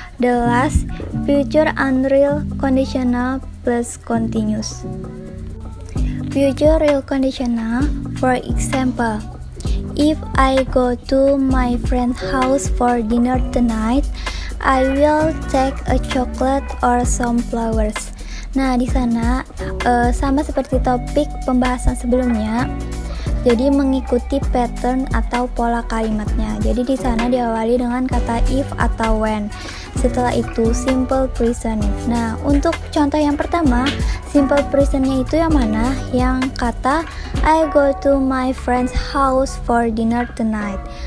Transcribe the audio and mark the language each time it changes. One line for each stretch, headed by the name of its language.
English: The last, future unreal conditional plus continuous. Future real conditional. For example, if I go to my friend's house for dinner tonight, I will take a chocolate or some flowers.
Indonesian: Nah, di sana sama seperti topik pembahasan sebelumnya. Jadi mengikuti pattern atau pola kalimatnya. Jadi di sana diawali dengan kata if atau when. Setelah itu simple present. Nah, untuk contoh yang pertama, simple presentnya itu yang mana? Yang kata
English: I go to my friend's house for dinner tonight.